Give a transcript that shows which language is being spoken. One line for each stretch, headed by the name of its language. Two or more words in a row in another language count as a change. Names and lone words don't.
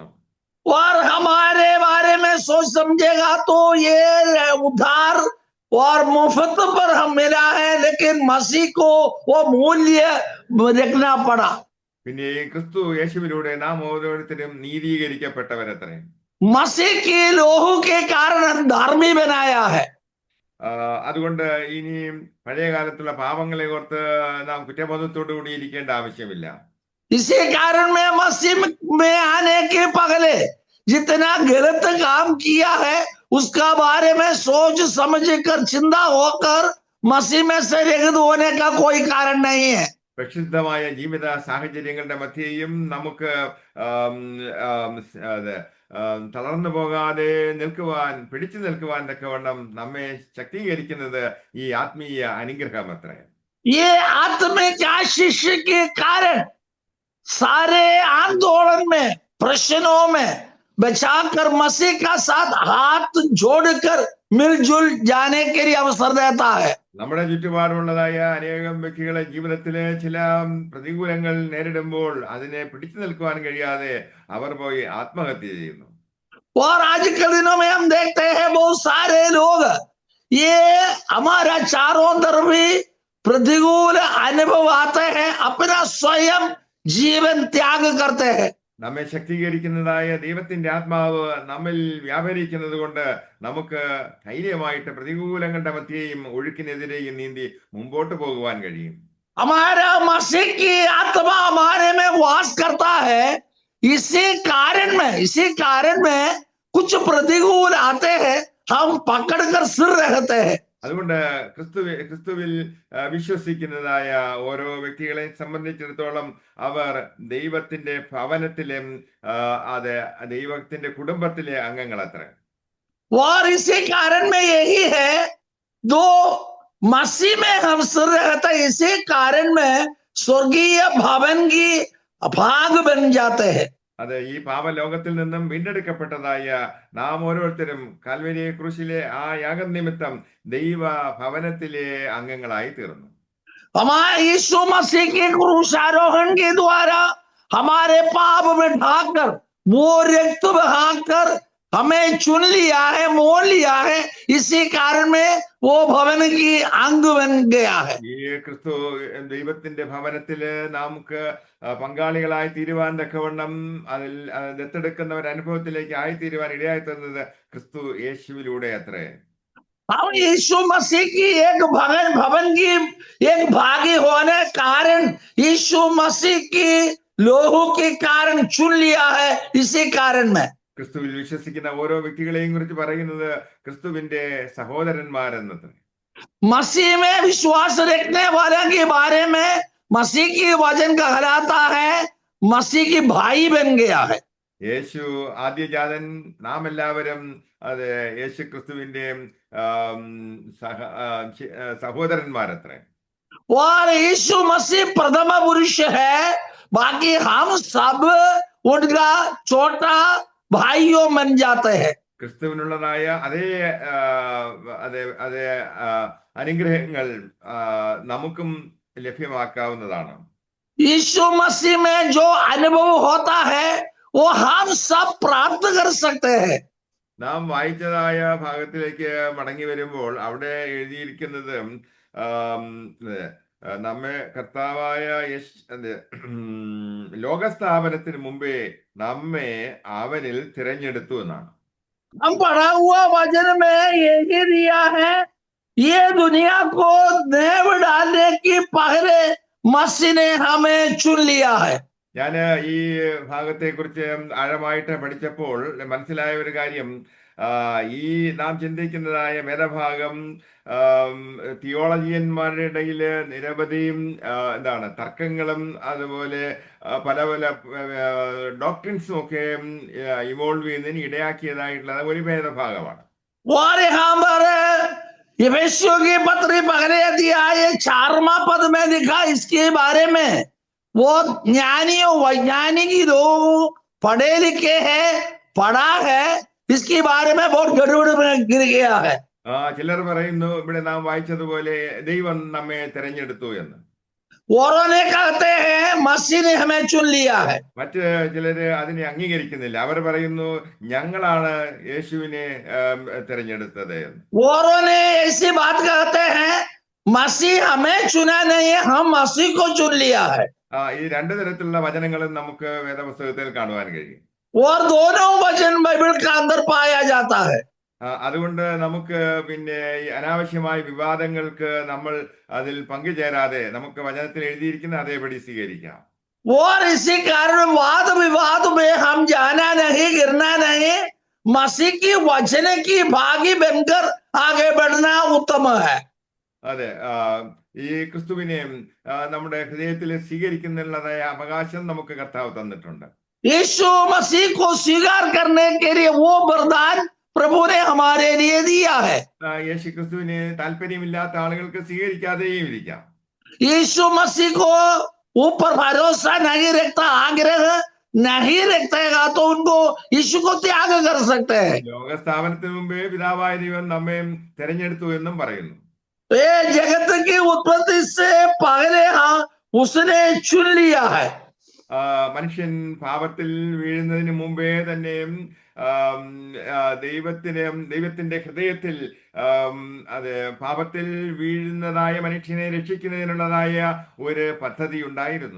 Hindi: और हमारे बारे में सोच समझेगा तो ये उद्धार और मुफ्त पर हम मिला है, लेकिन मसीह को वो मूल्य रखना पड़ा।
Malayalam: പിന്നെ ഈ ക്രിസ്തു യേശുവിലൂടെ നാം ഓരോരുത്തരും നീതീകരിക്കപ്പെട്ടവരത്രേ.
Hindi: मसीह की लोहू के कारण धर्मी बनाया है।
Malayalam: അതുകൊണ്ട് ഇനി പഴയ കാലത്തുള്ള പാപങ്ങളെ ഓർത്ത് നാം കുറ്റബോധത്തോടു കൂടി ഇരിക്കേണ്ട ആവശ്യമില്ല.
Hindi: इसी कारण में मसीह में आने के पहले जितना गलत काम किया है उसका बारे में सोच समझ कर चिंता होकर मसीह में से रहित होने का कोई कारण नहीं है।
Malayalam: പ്രക്ഷുബ്ധമായ ജീവിത സാഹചര്യങ്ങളുടെ മധ്യേയും നമുക്ക് തളർന്നു പോകാതെ നിൽക്കുവാൻ, പിടിച്ചു നിൽക്കുവാൻ തക്കവണ്ണം നമ്മെ ശക്തീകരിക്കുന്നത് ഈ ആത്മീയ അനുഗ്രഹം അത്രേ.
Hindi: ये आत्मिक आशीष के कारण सारे आंदोलन में, प्रश्नों में बचाकर मसीह का साथ हाथ जोड़कर मिलजुल जाने के लिए अवसर देता है।
Malayalam: നമ്മുടെ ചുറ്റുപാടുമുള്ളതായ അനേകം വ്യക്തികളെ ജീവിതത്തിലെ ചില പ്രതികൂലങ്ങൾ നേരിടുമ്പോൾ അതിനെ പിടിച്ചു നിൽക്കുവാൻ കഴിയാതെ അവർ പോയി ആത്മഹത്യ ചെയ്യുന്നു.
Hindi: और आजकल दिनों में हम देखते हैं बहुत सारे लोग ये हमारा चारों तरफ भी प्रतिकूल अनुभव आते हैं, अपना स्वयं जीवन त्याग करते हैं।
Malayalam: നമ്മെ ശക്തീകരിക്കുന്നതായ ദൈവത്തിന്റെ ആത്മാവ് നമ്മിൽ വ്യാപരിക്കുന്നത് കൊണ്ട് നമുക്ക് ധൈര്യമായിട്ട് പ്രതികൂലങ്ങളുടെ മധ്യേയും ഒഴുക്കിനെതിരെയും നീന്തി മുമ്പോട്ട് പോകുവാൻ കഴിയും.
Hindi: हमारा मसीह की आत्मा हमारे में वास करता है, इसी कारण में कुछ प्रतिकूल आते हैं, हम पकड़कर सिर रहते हैं।
Malayalam: അതുകൊണ്ട് ക്രിസ്തുവിൽ വിശ്വസിക്കുന്നതായ ഓരോ വ്യക്തികളെ സംബന്ധിച്ചിടത്തോളം അവർ ദൈവത്തിന്റെ ഭവനത്തിലെ ദൈവത്തിന്റെ കുടുംബത്തിലെ അംഗങ്ങൾ അത്ര.
Hindi: और इसी कारण में यही है दो मसीह में हम सिर रहते हैं, इसी कारण में स्वर्गीय भवन की भाग बन जाते हैं।
Malayalam: അത് ഈ പാപലോകത്തിൽ നിന്നും വീണ്ടെടുക്കപ്പെട്ടതായ നാം ഓരോരുത്തരും കാൽവരി ക്രൂശിലെ ആ യാഗം നിമിത്തം ദൈവ ഭവനത്തിലെ അംഗങ്ങളായി തീർന്നു.
Hindi: हमारे यीशु मसीह के क्रूसारोहण के द्वारा हमारे पाप में ढाकर वो रक्त बहाकर हमें चुन लिया है, मोल लिया है। इसी कारण में वो भवन की अंग बन गया है।
Malayalam: ഈ ക്രിസ്തു ദൈവത്തിന്റെ ഭവനത്തില് നമുക്ക് പങ്കാളികളായി തീരുവാൻ തക്കവണ്ണം അതിൽ ദത്തെടുക്കുന്ന ഒരു അനുഭവത്തിലേക്ക് ആയിത്തീരുവാൻ ഇടയായി തന്നത് ക്രിസ്തു യേശുവിലൂടെ അത്രേ.
Hindi: हम यीशु मसीह की एक भवन की एक भागी होने कारण यीशु मसीह की लोहू के कारण चुन लिया है। इसी कारण में
Malayalam: ക്രിസ്തുവിൽ വിശ്വസിക്കുന്ന ഓരോ വ്യക്തികളെയും കുറിച്ച് പറയുന്നത് ക്രിസ്തുവിന്റെ സഹോദരന്മാരെന്നത്.
Hindi: मसीह में विश्वास रखने वाले के बारे में मसीह की वचन कहलाता है, मसीह की भाई बन गया है।
Malayalam: യേശു ആദ്യജാതൻ, നാം എല്ലാവരും അത് യേശു ക്രിസ്തുവിന്റെ സഹോദരന്മാരത്രേ.
Hindi: और यीशु मसीह प्रथम पुरुष है, बाकी हम सब उनका छोटा भाइयों बन जाते हैं।
Malayalam: ക്രിസ്തുവിനുള്ളതായ അതേ അനുഗ്രഹങ്ങൾ നമുക്കും ലഭ്യമാക്കാവുന്നതാണ്.
Hindi: यीशु मसीह में जो अनुभव होता है वो हम सब प्राप्त कर सकते हैं।
Malayalam: നാം വായിച്ചതായ ഭാഗത്തിലേക്ക് മടങ്ങി വരുമ്പോൾ അവിടെ എഴുതിയിരിക്കുന്നത് നമ്മെ കർത്താവായ ലോകസ്ഥാപനത്തിന് മുമ്പേ നമ്മെ അവനിൽ തിരഞ്ഞെടുത്തു എന്നാണ്.
Hindi: हम पढ़ा हुआ वचन में यही दिया है, ये दुनिया को नेव डालने की पहले मसीह ने हमें चुन लिया है।
Malayalam: ഞാൻ ഈ ഭാഗത്തെ കുറിച്ച് ആഴമായിട്ട് പഠിച്ചപ്പോൾ മനസ്സിലായ ഒരു കാര്യം, ഈ നാം ചിന്തിക്കുന്നതായ വേദഭാഗം തിയോളജിയന്മാരുടെ ഇടയിൽ നിരവധിയും തർക്കങ്ങളും അതുപോലെ പല പല ഡോക്ട്രിൻസും ഒക്കെ ഇവോൾവ് ചെയ്യുന്നതിന് ഇടയാക്കിയതായിട്ടുള്ള ഒരു വേദഭാഗമാണ്.
Hindi: और यहाँ पर इफिसियों की पत्री पहले अध्याय 4वां पद में लिखा इसके बारे में, वो ज्ञानियों वैज्ञानिक लोग पढ़े लिखे हैं, पढ़ा है, इसके बारे में बहुत गड़बड़ में गिर गया है।
Malayalam: ചിലർ പറയുന്നു ഇവിടെ നാം വായിച്ചതുപോലെ ദൈവം നമ്മെ തിരഞ്ഞെടുത്തു എന്ന്.
Hindi: औरों ने कहते हैं मसीह ने हमें चुन लिया है।
Malayalam: മറ്റ് ചിലര് അതിനെ അംഗീകരിക്കുന്നില്ല. അവർ പറയുന്നു ഞങ്ങളാണ് യേശുവിനെ തിരഞ്ഞെടുത്തത് എന്ന്.
Hindi: औरों ने ऐसी बात कहते हैं मसीह हमें चुना नहीं है, हम मसीह को चुन लिया है।
Malayalam: ഈ രണ്ടു തരത്തിലുള്ള വചനങ്ങളും നമുക്ക് വേദപുസ്തകത്തിൽ കാണുവാൻ കഴിയും.
Hindi: और दोनों वचन बाइबल के अंदर पाया जाता है।
Malayalam: അതുകൊണ്ട് നമുക്ക് പിന്നെ അനാവശ്യമായ വിവാദങ്ങൾക്ക് നമ്മൾ അതിൽ പങ്കുചേരാതെ നമുക്ക് വചനത്തിൽ എഴുതിയിരിക്കുന്ന അതേപടി സ്വീകരിക്കാം.
Hindi: और इसी कारण वाद विवाद में हम जाना नहीं, गिरना नहीं, मसीह की वचन की भागी बनकर आगे बढ़ना उत्तम है।
Malayalam: അതെ, ഈ ക്രിസ്തുവിനെ നമ്മുടെ ഹൃദയത്തിൽ സ്വീകരിക്കുന്നതിനുള്ളതായ അവകാശം നമുക്ക് കർത്താവ് തന്നിട്ടുണ്ട്.
Hindi: यीशु मसीह को स्वीकार करने के लिए वो वरदान प्रभु ने हमारे लिए दिया है।
Malayalam: യേശു ക്രിസ്തുവിനെ താല്പര്യമില്ലാത്ത ആളുകൾക്ക് സ്വീകരിക്കാതെയും ഇരിക്കാം.
Hindi: यीशु मसीह को ऊपर भरोसा नहीं रखता, आग्रह नहीं रखेगा तो उनको यीशु को त्याग कर सकते हैं।
Malayalam: ലോകസ്ഥാപനത്തിന് മുമ്പേ പിതാവായ ദൈവം നമ്മെ തെരഞ്ഞെടുത്തു എന്നും പറയുന്നു.
Hindi: ये जगत की उत्पत्ति से पहले उसने चुन लिया है।
Malayalam: മനുഷ്യൻ പാപത്തിൽ വീഴുന്നതിന് മുമ്പേ തന്നെ ദൈവത്തിന്റെ ഹൃദയത്തിൽ അത് പാപത്തിൽ വീഴുന്നതായ മനുഷ്യനെ രക്ഷിക്കുന്നതിനുള്ളതായ ഒരു പദ്ധതി ഉണ്ടായിരുന്നു.